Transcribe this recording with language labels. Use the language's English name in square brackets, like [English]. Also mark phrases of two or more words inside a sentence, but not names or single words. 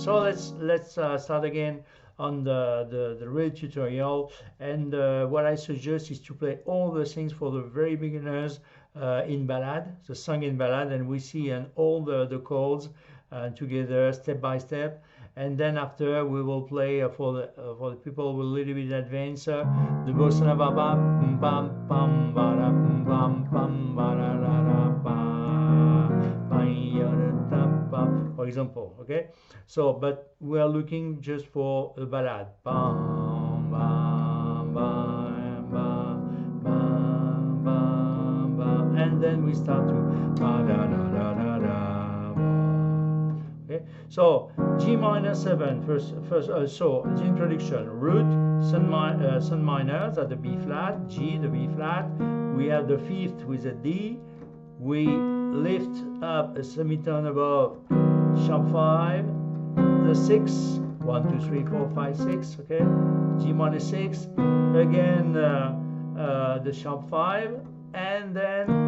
[English] So let's start again on the real tutorial, and what I suggest is to play all the things for the very beginners in ballad, the song in ballad, and we see all the chords together step by step, and then after we will play for the people with a little bit advanced the bossa nova, bam bam bam ba bam bam ba for example. Okay, so but we are looking just for a ballad, bam bam bam bam bam bam bam, and then we start to ba da da da da da. Okay, so G minor 7 first. So the introduction: root, sun minor, that's the B flat, G, the B flat. We have the 5th with a D. We lift up a semitone above sharp 5, the 6, 1, 2, 3, 4, 5, 6, okay, G minor 6, again the sharp 5, and then